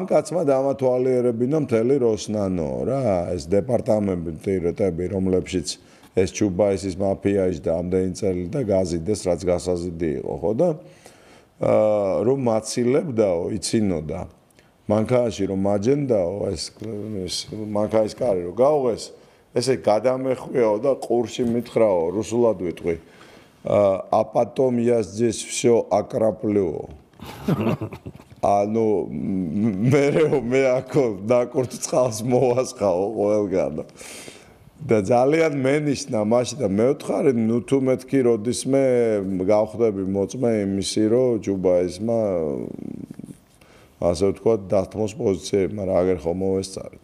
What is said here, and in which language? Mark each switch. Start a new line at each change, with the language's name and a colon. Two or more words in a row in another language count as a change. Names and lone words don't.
Georgian: კაცმა დამათვალიერებინა მთელი როსნანო რა, ეს დეპარტამენტები, რომლებშიც ეს ჩუბაისის მაფიაში და ამდენი წელი და გაზიდეს, რაც გასაზიდი იყო, ხო და რომ მაცილებდაო, იცინოდა მანქანაში რომ მაჯენდაო, ეს მანქანის კარი რომ გაუღეს, ესე გადამეხვიაო და ყურში მითხრაო, რუსულად ვიტყვი.
Russian: А потом я здесь всё окраплю.
Georgian: ანუ მე აქ დაკურთ წყალს მოვასხაო ყველგან. და ძალიან მენიშნა მაშინ და მე ვთხარი, ნუ თუ მეთქი როდისმე გავხდები მოწმე იმისი, რომ ჯუბაისმა ასე ვთქვათ, დათმოს პოზიციები, მაგრამ აგერ ხომ მოვესწარეთ.